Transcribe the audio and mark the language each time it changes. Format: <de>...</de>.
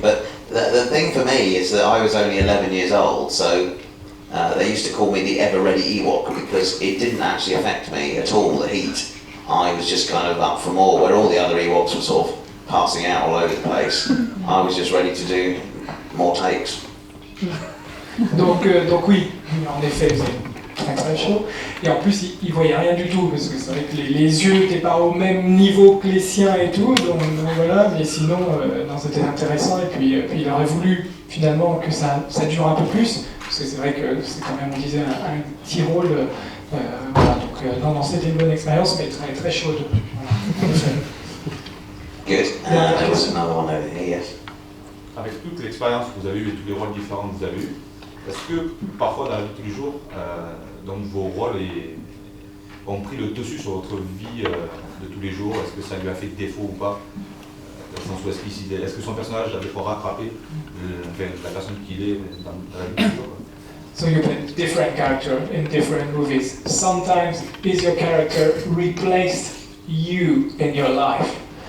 <en>But the thing for me is that I was only 11 years old, so they used to call me the ever-ready Ewok because it didn't actually affect me at all, the heat. I was just kind of up for more, where all the other Ewoks were sort of passing out all over the place. I was just ready to do more takes.</en> <fr>Donc oui, en effet, il faisait très très chaud. Et en plus, il voyait rien du tout, parce que c'est vrai que les yeux n'étaient pas au même niveau que les siens et tout, donc voilà, mais sinon, non, c'était intéressant. Et puis il aurait voulu finalement que ça dure un peu plus, parce que c'est vrai que c'est quand même, on disait, un petit rôle. Voilà, donc non, c'était une bonne expérience, mais très très chaude. Voilà.</fr> <en>Good. There was another one over here, yes.</en> <fr>Avec toute l'expérience que vous avez eue et tous les rôles différents que vous avez eus, est-ce que parfois dans la vie de tous les jours, donc vos rôles ont pris le dessus sur votre vie de tous les jours? Est-ce que ça lui a fait défaut ou pas? Est-ce que son personnage a des fois rattrapé la personne qu'il est dans la vie de tous les jours?</fr> <en>So you play different character in different movies. Sometimes is your character replaced you in your life?</en>